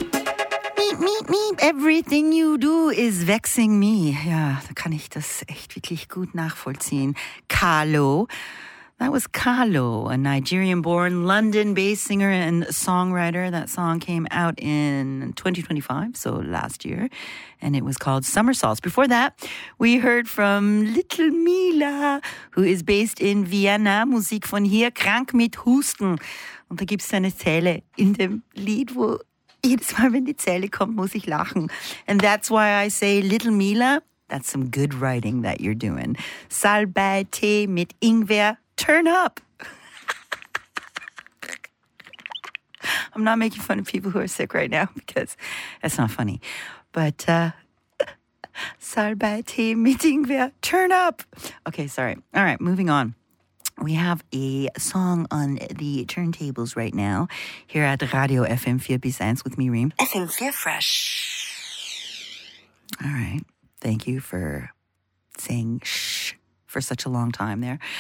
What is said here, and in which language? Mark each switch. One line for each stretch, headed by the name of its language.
English: meep, meep, everything you do is vexing me.
German: Ja, da kann ich das echt wirklich gut nachvollziehen.
English: Carlo. That was Carlo, a Nigerian-born, London-based singer and songwriter. That song came out in 2025, so last year, and it was called Somersaults. Before that, we heard from Little Mila, who is based in Vienna,
German: Musik von hier, krank mit Husten. Und da gibt's eine Zeile in dem Lied, wo jedes Mal, wenn die Zeile kommt, muss ich lachen.
English: And that's why I say Little Mila, that's some good writing that you're doing.
German: Salbei-Tee mit Ingwer.
English: Turn up. I'm not making fun of people who are sick right now because that's not funny. But
German: Salbei-Tee mit Ingwer,
English: turn up. Okay, sorry. All right, moving on. We have a song on the turntables right now here at Radio FM4 B-Science with me, Reem. FM4 Fresh. All right. Thank you for saying shh for such a long time there.